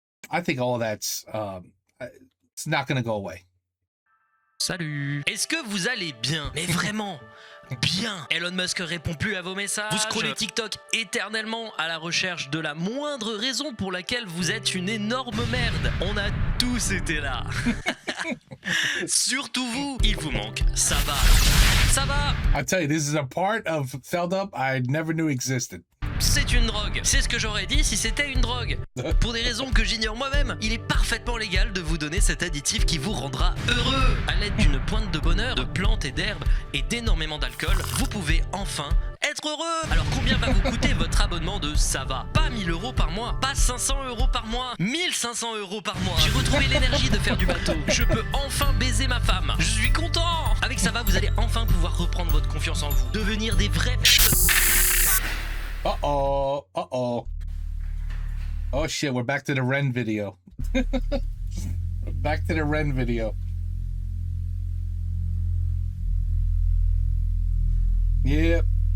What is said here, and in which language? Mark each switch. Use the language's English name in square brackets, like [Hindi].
[English] I think all that's it's not going to go away. [French] Salut. Est-ce que vous allez bien? Mais vraiment bien. Elon Musk répond plus à vos messages. Vous scrollez TikTok éternellement à la recherche de la moindre raison pour laquelle vous êtes une énorme merde. On a tous été là. Surtout vous, il vous manque. Ça va. Ça va. [English] I tell you, this is a part of Feldup I never knew existed. [French] C'est une drogue. C'est ce que j'aurais dit si c'était une drogue. Pour des raisons que j'ignore moi-même, il est parfaitement légal de vous donner cet additif qui vous rendra heureux. À l'aide d'une pointe de bonheur, de plantes et d'herbes et d'énormément d'alcool, vous pouvez enfin être heureux. Alors combien va vous coûter votre abonnement de Ça va? Pas 1000 € par mois, pas 500 € par mois, 1500 € par mois. J'ai retrouvé l'énergie de faire du bateau. Je peux enfin baiser ma femme. Je suis content. Avec Ça va, vous allez enfin pouvoir reprendre votre confiance en vous, devenir des vrais... Uh-oh. [English] Oh shit, we're back to the Ren video. Back to the Ren video. Yep.